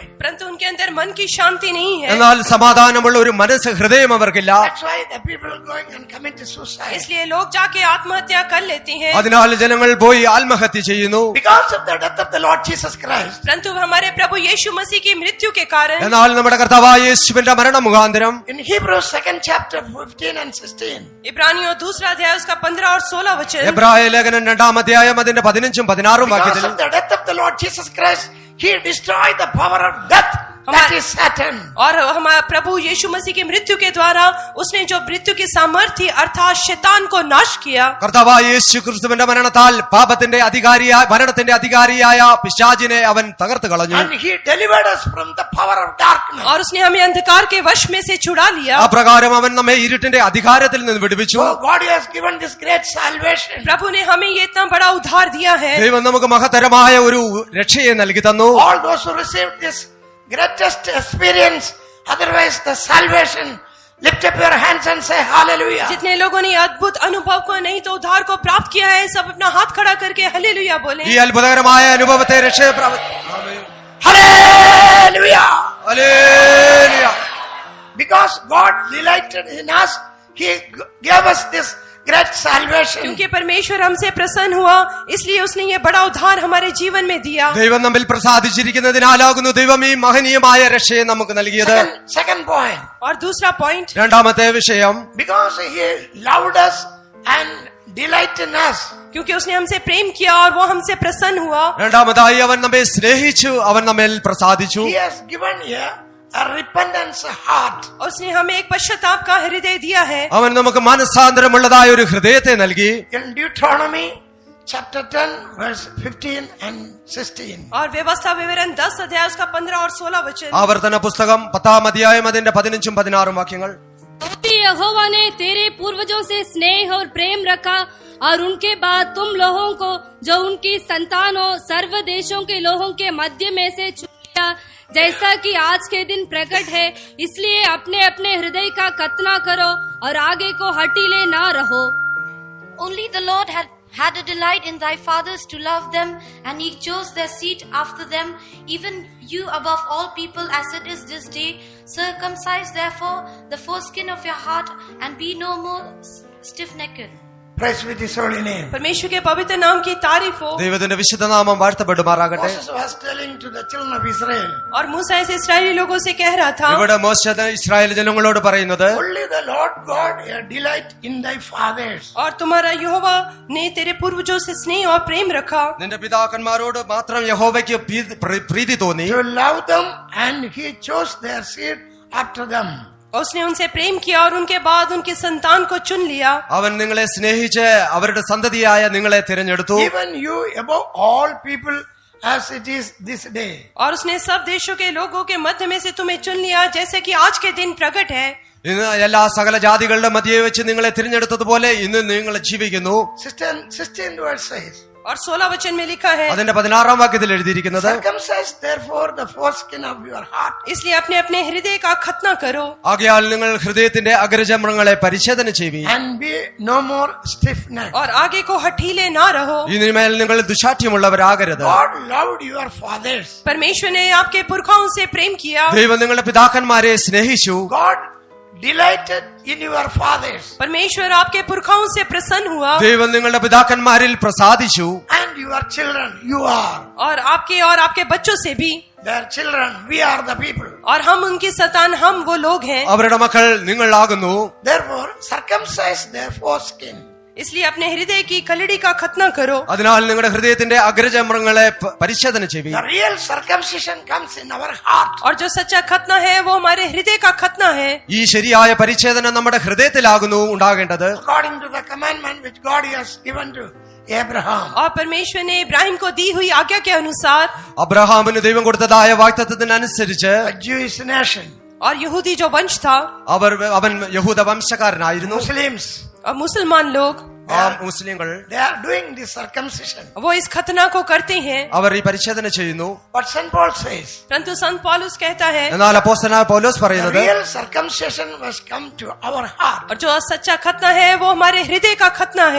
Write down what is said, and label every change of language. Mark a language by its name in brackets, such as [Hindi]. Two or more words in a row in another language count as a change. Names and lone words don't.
[Hindi] परंतु उनके अंदर मन की शांति नहीं है. [Malayalam] എന്നാൽ സമാധാനമുള്ള ഒരു മനസ്സ്, ഹൃദയം അവർക്കില്ല. [English] That's why the people going and commit suicide. [Hindi] इसलिए लोग जाके आत्महत्या कर लेते हैं. [Malayalam] അതിനാൽ ജനങ്ങൾ പോയി ആത്മഹത്യ ചെയ്യുന്നു. [English] Because of the death of the Lord Jesus Christ. [Hindi] परंतु हमारे प्रभु यीशु मसीह की मृत्यु के कारण, [Malayalam] എന്നാൽ നമ്മുടെ കർത്താവായ യേശുവിന്റെ മരണം മുഖാന്തരം [English] In Hebrews 2nd chapter 15 and 16. [Hindi] इब्रानियों 2 अध्याय उसका 15 और 16 वचन, [Malayalam] എബ്രായ ലേഖനം 2 അധ്യായം അതിന്റെ 15 16 [English] Because [Malayalam] വാക്യത്തിൽ, [English] of the death of the Lord Jesus Christ, He destroyed the power of death. That is Satan. [Hindi] और हमारा प्रभु यीशु मसीह की मृत्यु के द्वारा उसने जो मृत्यु की सामर्थ्य अर्थात शैतान को नाश किया. [Malayalam] കർത്താവായ യേശു ക്രിസ്തുവിന്റെ മരണത്താൽ പാപത്തിന്റെ അധികാരിയായ, മരണത്തിന്റെ അധികാരിയായ പിശാചിനെ അവൻ തകർത്ത് കളഞ്ഞു. [English] And He delivered us from the power of darkness. [Hindi] और उसने हमें अंधकार के वश में से छुड़ा लिया. [Malayalam] അപ്രകാരം അവൻ നമ്മെ ഇരുട്ടിന്റെ അധികാരത്തിൽ നിന്ന് വിടുവിച്ചു. [English] So God has given this great salvation. [Hindi] प्रभु ने हमें ये इतना बड़ा उद्धार दिया है. [Malayalam] ദൈവം നമുക്ക് മഹത്തരമായ ഒരു രക്ഷയെ നൽകി തന്നു. [English] All those who received this greatest experience, otherwise the salvation, lift up your hands and say hallelujah. [Hindi] जितने लोगों ने अद्भुत अनुभव को नहीं तो उद्धार को प्राप्त किया है, सब अपना हाथ खड़ा करके हालेलुया बोले. [Malayalam] ഈ അത്ഭുതകരമായ അനുഭവത്തെ, രക്ഷയെ [English] Hallelujah. [Malayalam] ഹല്ലേലൂയ. [English] Because God delighted in us, He gave us this great salvation. [Hindi] क्योंकि परमेश्वर हमसे प्रसन्न हुआ, इसलिए उसने ये बड़ा उद्धार हमारे जीवन में दिया. [Malayalam] ദൈവം നമ്മിൽ പ്രസാദിച്ചിരിക്കുന്നതിനാലാകുന്നു ദൈവം ഈ മഹനീയമായ രക്ഷയെ നമുക്ക് നൽകിയത്. [English] Second point. [Hindi] और दूसरा पॉइंट, [Malayalam] രണ്ടാമത്തെ വിഷയം, [English] Because He loved us and delighted in us. [Hindi] क्योंकि उसने हमसे प्रेम किया और वो हमसे प्रसन्न हुआ. [Malayalam] രണ്ടാമതായി അവൻ നമ്മെ സ്നേഹിച്ചു, അവൻ നമ്മിൽ പ്രസാദിച്ചു. [English] He has given here a repentance heart. [Hindi] और उसने हमें एक पश्चाताप का हृदय दिया है. [Malayalam] അവൻ നമുക്ക് മനസ്സാന്തരമുള്ളതായ ഒരു ഹൃദയത്തെ നൽകി. [English] In Deuteronomy chapter 10 verse 15 and 16. [Hindi] और व्यवस्था विवरण 10 अध्याय उसका 15 और 16 वचन. [Malayalam] ആവർത്തന പുസ്തകം 10 അധ്യായം അതിന്റെ 15 16 വാക്യങ്ങൾ. [Hindi] तो भी यहोवा ने तेरे पूर्वजों से स्नेह और प्रेम रखा और उनके बाद तुम लोगों को जो उनकी संतान हो सर्व देशों के लोगों के मध्य में से चुन लिया, जैसा कि आज के दिन प्रकट है. इसलिए अपने अपने हृदय का कतना करो और आगे को हटीले ना रहो. [English] Only the Lord had a delight in thy fathers to love them, and He chose their seed after them, even you above all people as it is this day. Circumcise therefore the foreskin of your heart and be no more stiff-necked. Praise be His holy name. [Hindi] परमेश्वर के पवित्र नाम की तारीफ हो. [Malayalam] ദൈവത്തിന്റെ വിശുദ്ധനാമം വാഴ്ത്തപ്പെടുമാറാകട്ടെ. [English] Moses was telling to the children of Israel, [Hindi] और मूसा ऐसे इस्राएली लोगों से कह रहा था, [Malayalam] ഇവിടെ മോശ ഇസ്രായേൽ ജനങ്ങളോട് പറയുന്നത്, [English] only the Lord God had delight in thy fathers. [Hindi] और तुम्हारा यहोवा ने तेरे पूर्वजों से स्नेह और प्रेम रखा. [Malayalam] നിന്റെ പിതാക്കന്മാരോട് മാത്രം യഹോവയ്ക്ക് പ്രീതി തോന്നി. [English] To love them, and He chose their seed after them. [Hindi] और उसने उनसे प्रेम किया और उनके बाद उनकी संतान को चुन लिया. [Malayalam] അവൻ നിങ്ങളെ സ്നേഹിച്ച് അവരുടെ സന്തതിയായ നിങ്ങളെ തിരഞ്ഞെടുത്തു. [English] Even you above all people as it is this day. [Hindi] और उसने सब देशों के लोगों के मध्य में से तुम्हें चुन लिया, जैसे कि आज के दिन प्रकट है. [Malayalam] ഇന്ന് എല്ലാ സകല ജാതികളുടെ മധ്യേ വെച്ച് നിങ്ങളെ തിരഞ്ഞെടുത്തതുപോലെ ഇന്ന് നിങ്ങൾ ജീവിക്കുന്നു. [English] 16th verse says, [Hindi] और 16 वचन में लिखा है, [Malayalam] അതിന്റെ 16-ാം വാക്യത്തിൽ എഴുതിയിരിക്കുന്നത്, [English] circumcise therefore the foreskin of your heart. [Hindi] इसलिए अपने अपने हृदय का खतना करो [Malayalam] ആകയാൽ നിങ്ങൾ ഹൃദയത്തിന്റെ അഗ്രചമ്രങ്ങളെ പരിച്ഛേദന ചെയ്യുവിൻ. [English] And be no more stiff-necked. [Hindi] और आगे को हठीले ना रहो. [Malayalam] ഇനിമേൽ നിങ്ങൾ ദുശാഠ്യമുള്ളവരാകരുത്. [English] God loved your fathers. [Hindi] परमेश्वर ने आपके पुरखाओं से प्रेम किया. [Malayalam] ദൈവം നിങ്ങളുടെ പിതാക്കന്മാരെ സ്നേഹിച്ചു. [English] God delighted in your fathers. [Hindi] परमेश्वर आपके पुरखाओं से प्रसन्न हुआ. [Malayalam] ദൈവം നിങ്ങളുടെ പിതാക്കന്മാരിൽ പ്രസാദിച്ചു. [English] And your children, you are [Hindi] और आपके बच्चों से भी. [English] their children. We are the people. [Hindi] और हम उनकी संतान, हम वो लोग हैं. [Malayalam] അവരുടെ മക്കൾ നിങ്ങളാകുന്നു. [English] Therefore, circumcise their foreskin. [Hindi] इसलिए अपने हृदय की कलड़ी का खतना करो. [Malayalam] അതിനാൽ നിങ്ങളുടെ ഹൃദയത്തിന്റെ അഗ്രചമ്രങ്ങളെ പരിശോധന ചെയ്യുവിൻ. [English] The real circumcision comes in our heart. [Hindi] और जो सच्चा खतना है वो हमारे हृदय का खतना है. [Malayalam] ഈ ശരിയായ പരിച്ഛേദന നമ്മുടെ ഹൃദയത്തിലാകുന്നു ഉണ്ടാകേണ്ടത്. [English] According to the commandment which God has given to Abraham. [Hindi] और परमेश्वर ने इब्राहिम को दी हुई आज्ञा के अनुसार, [Malayalam] അബ്രഹാമിന് ദൈവം കൊടുത്തതായ വാഗ്ദത്തത്തിനനുസരിച്ച് [English] A Jewish nation. [Hindi] और यहूदी जो वंश था, [Malayalam] അവൻ യഹൂദ വംശക്കാരനായിരുന്നു. [English] Muslims. [Hindi] और मुसलमान लोग, [Malayalam] ആ മുസ്ലിങ്ങൾ [English] They are doing this circumcision. [Hindi] वो इस खतना को करते हैं. [Malayalam] അവർ ഈ പരിച്ഛേദന ചെയ്യുന്നു. [English] But St. Paul says, [Hindi] परंतु संत पौलुस कहता है, [Malayalam] എന്നാൽ അപ്പോസ്തലനായ പൗലോസ് [English] the [Malayalam] പറയുന്നത്, [English] real circumcision must come to our heart. [Hindi] और जो सच्चा खतना है वो हमारे हृदय का खतना है.